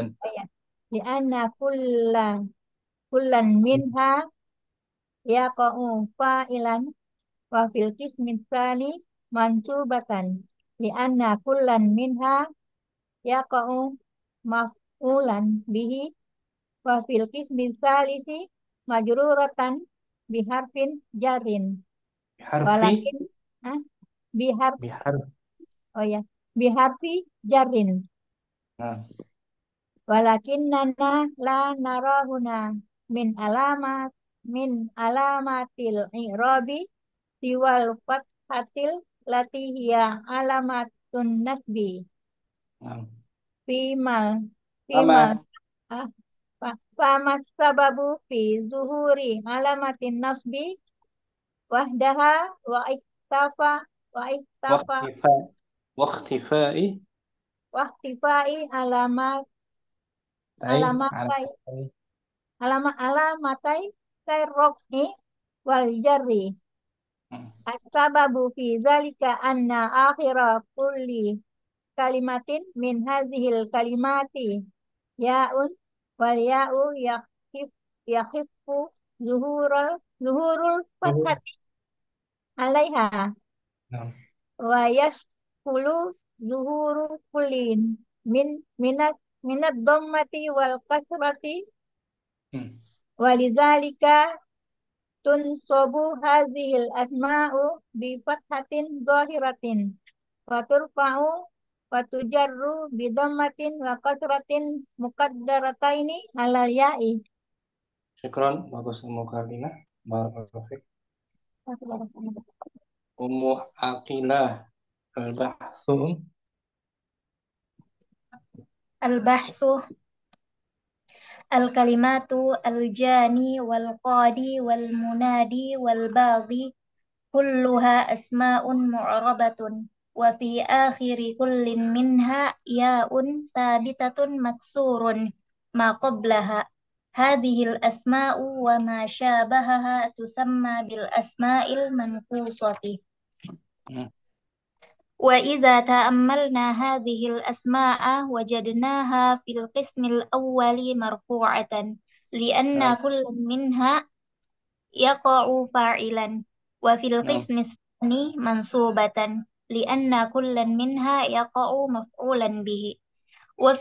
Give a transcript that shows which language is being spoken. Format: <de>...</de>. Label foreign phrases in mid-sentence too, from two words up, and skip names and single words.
<ar>oh ya لأن كلا منها يقع فاعلا وفي القسم الثاني منصوبة لأن كلا منها يقع مفعولا به وفي القسم الثالث مجرورة بحرف جر Biharfi walakin ah, bihar bihar. oh ya biharfi jarin</ar> <id>Nah,</id> <ar>ولكننا لا نرى هنا من علامات من علامات الإعراب سوى الفتحة التي هي علامة النصب</ar> <id>nah.</id> <ar>fimal fimal</ar> <id>Sama</id> <ar>ah, فما السبب في ظهور علامة النصب وحدها واختفاء واختفاء waqtifa waqtifai wahtifai alamat tai alamatai alatai. علامتي الرفع والجر Hmm. السبب في ذلك أن آخر كل كلمة من هذه الكلمات ياء والياء يخف ظهور Zuhur. الفتحة عليها</ar> <id>Nah,</id> <ar>ويثقل ظهور كل من الضمة والكسرة hmm. ولذلك تنصب هذه الأسماء بفتحة ظاهرة وترفع وتجر بضمة وكسرة مقدرتين على الياء.</ar> <id>Syukran, bagus Kardina.</id> <ar>بارك الله فيك. Ummu Aqilah al-bahsu. البحث الكلمات الجاني والقاضي والمنادي والباغي كلها أسماء معربة وفي آخر كل منها ياء ثابتة مكسور ما قبلها هذه الأسماء وما شابهها تسمى بالأسماء المنقوصة. Hmm. وإذا تأملنا هذه الأسماء وجدناها في القسم الأول مرفوعة لأن</ar> <id>Nah,</id> <ar>كل منها يقع فاعلا وفي</ar> <id>nah,</id> <ar>القسم الثاني منصوبة لأن كل منها يقع مفعولا به وفي</ar>